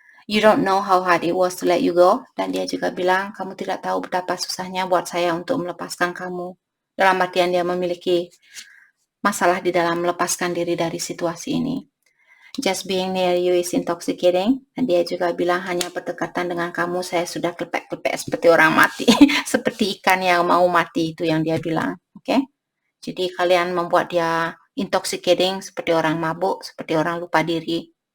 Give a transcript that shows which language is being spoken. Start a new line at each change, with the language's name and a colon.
English: You don't know how hard it was to let you go.
Indonesian: Dan dia juga bilang kamu tidak tahu betapa susahnya buat saya untuk melepaskan kamu. Dalam artian dia memiliki masalah di dalam melepaskan diri dari situasi ini.
English: Just being near you is intoxicating.
Indonesian: Dan dia juga bilang hanya berdekatan dengan kamu saya sudah klepek-klepek seperti orang mati. Seperti ikan yang mau mati, itu yang dia bilang. Oke? Jadi kalian membuat dia intoxicating, seperti orang mabuk, seperti orang lupa diri.